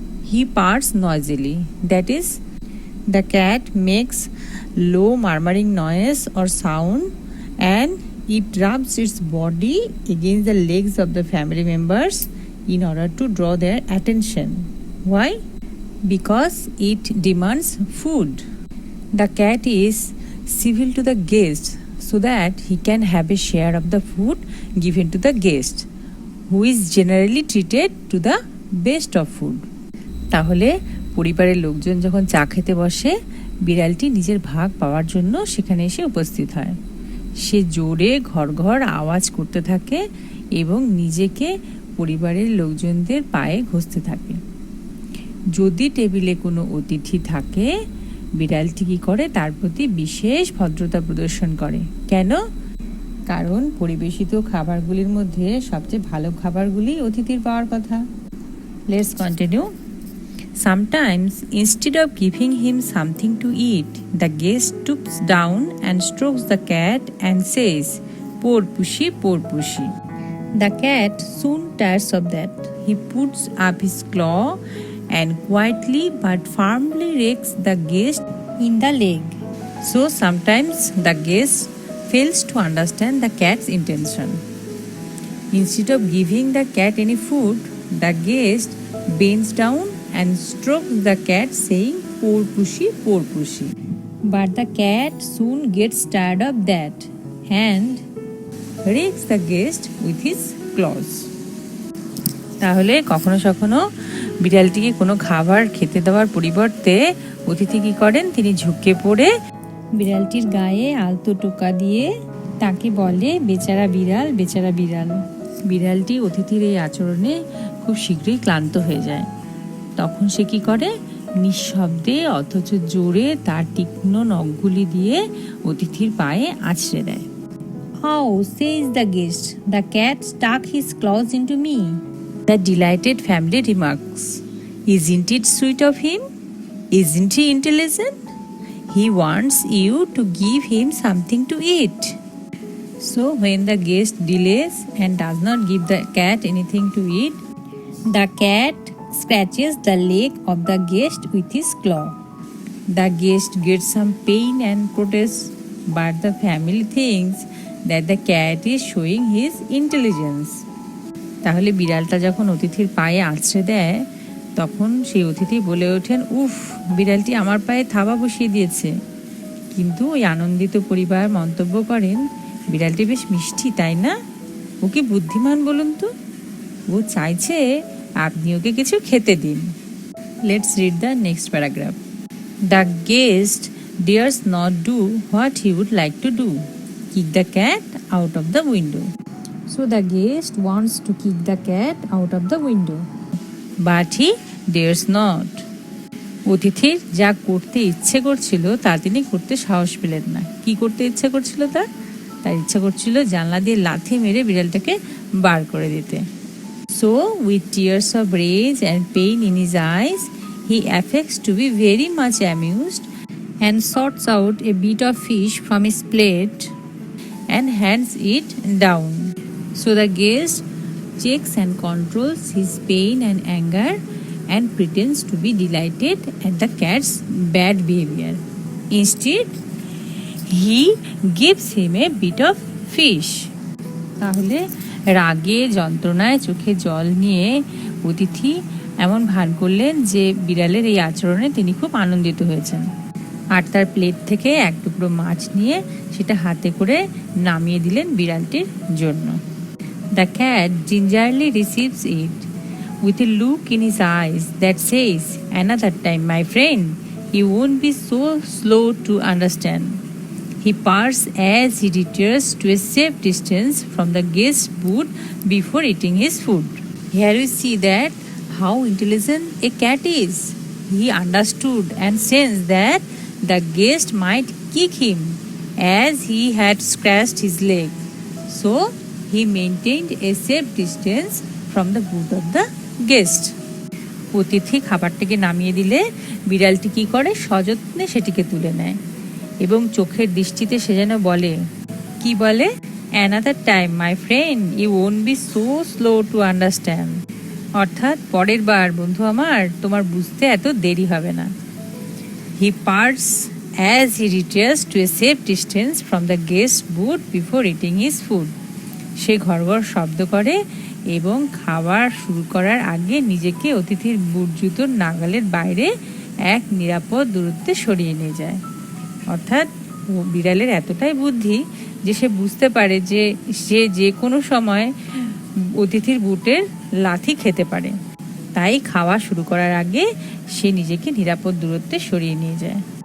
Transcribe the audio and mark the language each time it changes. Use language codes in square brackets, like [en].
[en] He purrs noisily, that is, the cat makes low murmuring noise or sound and it rubs its body against the legs of the family members in order to draw their attention. Why? Because it demands food. The cat is civil to the guest so that he can have a share of the food given to the guest, who is generally treated to the best of food. [bn] তাহলে পরিবারের লোকজন যখন চা খেতে বসে বিড়ালটি নিজের ভাগ পাওয়ার জন্য সেখানে এসে উপস্থিত হয়। সে জোরে ঘর ঘর আওয়াজ করতে থাকে এবং নিজেকে পরিবারের লোকজনদের পায়ে ঘষতে থাকে। যদি টেবিলে কোনো অতিথি থাকে বিড়ালটি কী করে তার প্রতি বিশেষ ভদ্রতা প্রদর্শন করে। কেন? কারণ পরিবেশিত খাবারগুলির মধ্যে সবচেয়ে ভালো খাবারগুলি অতিথির পাওয়ার কথা। [en] Let's continue. Sometimes, instead of giving him something to eat, the guest stoops down and strokes the cat and says, "Poor pushy, poor pushy." The cat soon tires of that. He puts up his claw and quietly but firmly rakes the guest in the leg. So sometimes the guest fails to understand the cat's intention. Instead of giving the cat any food, the guest bends down and strokes the cat, saying, "Poor pushy, poor pushy." But the cat soon gets tired of that and rakes the guest with his claws. [bn] তাহলে কখনো কখনো বিড়ালটিকে কোনো খাবার খেতে দেওয়ার পরিবর্তে অতিথি কী করেন, তিনি ঝুঁকে পড়ে বিড়ালটির গায়ে আলতো টোকা দিয়ে তাকে বলে, "বেচারা বিড়াল, বেচারা বিড়াল।" বিড়ালটি অতিথির এই আচরণে খুব শীঘ্রই ক্লান্ত হয়ে যায়। তখন সে কী করে, নিঃশব্দে অথচ জোরে তার তীক্ষ্ণ নখগুলি দিয়ে অতিথির পায়ে আছড়ে দেয়। [en] "How," says the guest, "the cat stuck his claws into me." The delighted family remarks, "Isn't it sweet of him? Isn't he intelligent? He wants you to give him something to eat." So when the guest delays and does not give the cat anything to eat, the cat scratches the leg of the guest with his claw. The guest gets some pain and protests, but the family thinks that the cat is showing his intelligence. [bn] তাহলে বিড়ালটা যখন অতিথির পায়ে আছড়ে দেয় তখন সেই অতিথি বলে ওঠেন, "উফ, বিড়ালটি আমার পায়ে থাবা বসিয়ে দিয়েছে।" কিন্তু ওই আনন্দিত পরিবার মন্তব্য করেন, "বিড়ালটি বেশ মিষ্টি, তাই না? ও কি বুদ্ধিমান বলুন তো? ও চাইছে আপনি ওকে কিছু খেতে দিন." [en] Let's read the next paragraph. The guest dares not do what he would like to do, kick the cat out of the window. So the guest wants to kick the cat out of the window, but he dares not. [bn] অতিথির যা করতে ইচ্ছে করছিল তা তিনি করতে সাহস পেলেন না। কি করতে ইচ্ছে করছিল তার ইচ্ছা করছিল জানলা দিয়ে লাথি মেরে বিড়ালটাকে বার করে দিতে। [en] So with tears of rage and pain in his eyes, he affects to be very much amused and sorts out a bit of fish from his plate and hands it down. So the guest checks and controls his pain and anger and pretends to be delighted at the cat's bad behavior. Instead, he gives him a bit of fish. [bn] তাহলে রাগে যন্ত্রণায় চোখে জল নিয়ে অতিথি এমন ভান করলেন যে বিড়ালের এই আচরণে তিনি খুব আনন্দিত হয়েছেন, আর তার প্লেট থেকে এক টুকরো মাছ নিয়ে সেটা হাতে করে নামিয়ে দিলেন বিড়ালটির জন্য। [en] The cat gingerly receives it with a look in his eyes that says, "Another time, my friend, you won't be so slow to understand." He purrs as he retires to a safe distance from the guest's booth before eating his food. Here we see that how intelligent a cat is. He understood and sensed that the guest might kick him as he had scratched his leg. So he maintained a safe distance from the booth of the guest. [bn] অতিথি খাবারটিকে নামিয়ে দিলে বিড়ালটি কি করে, সযত্নে সেটিকে তুলে নেয় এবং চোখের দৃষ্টিতে সে যেন বলে, কি বলে, [en] "Another time, my friend, you won't be so slow to understand." [bn] অর্থাৎ পরের বার বন্ধু আমার, তোমার বুঝতে এত দেরি হবে না। [en] He parts as he retires to a safe distance from the guest booth before eating his food. [bn] সে ঘড়ঘড় শব্দ করে এবং খাবার শুরু করার আগে নিজেকে অতিথির বুট জুতোর নাগালের বাইরে এক নিরাপদ দূরত্বে সরিয়ে নিয়ে যায়। অর্থাৎ বিড়ালের এতটাই বুদ্ধি যে সে বুঝতে পারে যে সে যে কোনো সময় অতিথির বুটের লাথি খেতে পারে, তাই খাওয়া শুরু করার আগে সে নিজেকে নিরাপদ দূরত্বে সরিয়ে নিয়ে যায়।